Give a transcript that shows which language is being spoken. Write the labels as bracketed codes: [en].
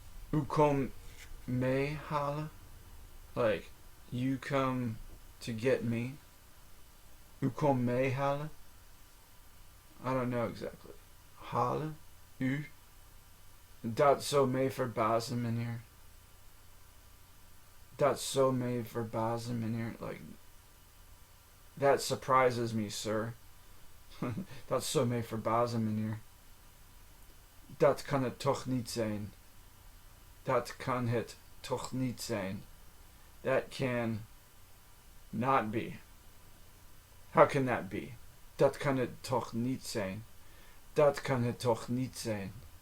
[nl] U kom mee halen. [en] Like, you come to get me. [nl] U kom mee halen. [en] I don't know exactly. [nl] Halen. U. Dat zou mij verbazen, meneer. Dat zou mij verbazen, meneer. [en] Like, that surprises me, sir. [nl] Dat zou mij verbazen, meneer. Dat kan het toch niet zijn. Dat kan het toch niet zijn. [en] That can not be. How can that be? [nl] Dat kan het toch niet zijn. Dat kan het toch niet zijn.